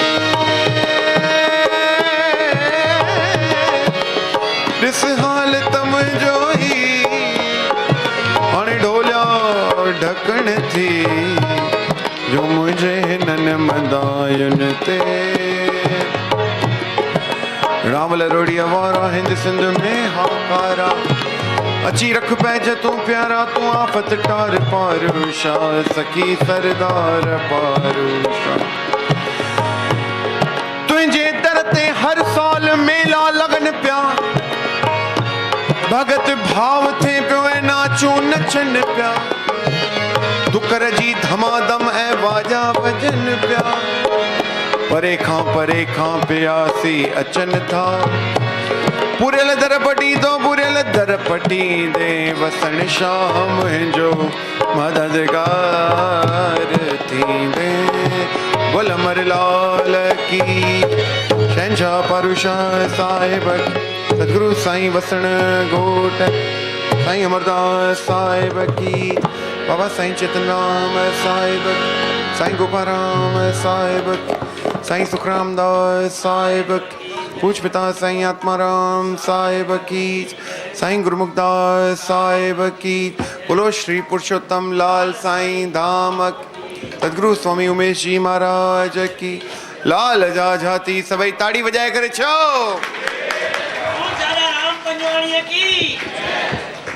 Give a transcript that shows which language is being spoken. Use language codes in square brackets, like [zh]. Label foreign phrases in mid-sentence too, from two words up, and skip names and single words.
[sd] ॾिस हाल त मुंहिंजो ई हाणे ढोलिया ढकण थी जो मुंहिंजे हिननि मदायुनि ते राम लरोड़िया वारा हिंद सिंध में हाकारा अची रख पैज तू प्यारा तू आफत टार पारूषा सखी सरदार पारूषा तुझे दर ते हर साल मेला लगन प्या भगत भाव थे पियो नाचू नचन प्या दुकर जी धमाधम ए बाजा बजन प्या परे खां प्यासी अचन था पुरेल दर पटी तो पुरेल दर पटी दे वसण शाम जो मददगार थी दे गुलमर लाल की शहंशाह पारूषा साहिब सदगुरु साईं वसण घोट साईं अमरदास साहिब की बाबा साईं चितनाम साहिब साईं गोपाराम साहिब साईं सुखराम दास साहिब पूछ पिता साईं आत्माराम साहिब की साईं गुरुमुखदास साहिब की बोलो श्री पुरुषोत्तम लाल साईं धाम सदगुरु स्वामी उमेश जी महाराज की लाल जा जाती सभई ताड़ी बजाए करे छो राम पंजवाणी की